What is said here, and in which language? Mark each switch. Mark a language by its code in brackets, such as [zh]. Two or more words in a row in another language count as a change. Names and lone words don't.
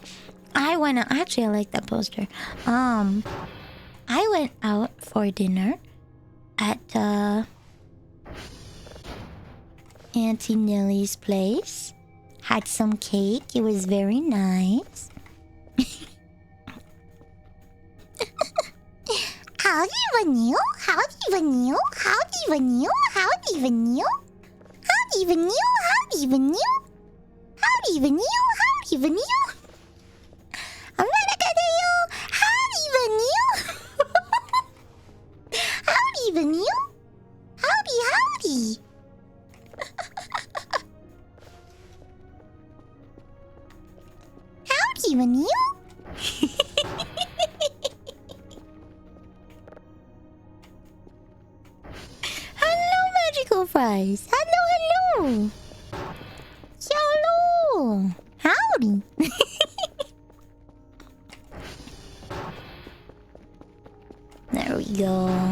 [en] Actually, I like that poster. I went out for dinner at, Auntie Nellie's place. Had some cake. It was very nice. Howdy, Vanille. Howdy, Vanille. Howdy, Vanille. Howdy, Vanille. Howdy, Vanille. Howdy, Vanille. Howdy, Vanille. Howdy, Vanille. I'm not gonna you. Howdy, Vanille. Howdy, Vanille. Howdy, howdy. Howdy, Vanille. Hello, magical fries. Hello, hello. Hello. Howdy. There we go.